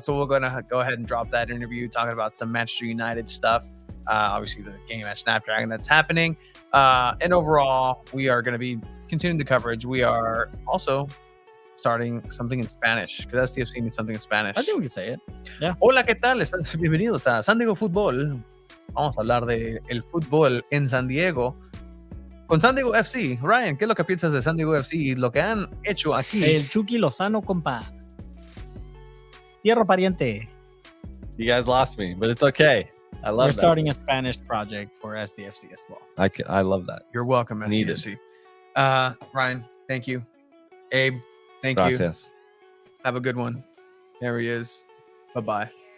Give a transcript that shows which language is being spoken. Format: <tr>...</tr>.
<en>So we're gonna go ahead and drop that interview talking about some Manchester United stuff. Obviously the game at Snapdragon that's happening. And overall, we are gonna be continuing the coverage. We are also starting something in Spanish because SDFC needs something in Spanish. I think we can say it.</en> <es>Hola, ¿qué tal? Bienvenidos a San Diego Fútbol. Vamos a hablar de el fútbol en San Diego con San Diego FC. Ryan, ¿qué es lo que piensas de San Diego FC y lo que han hecho aquí? El Chucky Lozano, compa. Hierro pariente.</es> <en>You guys lost me, but it's okay. I love We're that. starting a Spanish project for SDFC as well. I love that. You're welcome, Needed. SDFC. Ryan, thank you. Abe, thank you.</en> <es>Gracias.</es> <en>Have a good one. There he is. Bye-bye.</en>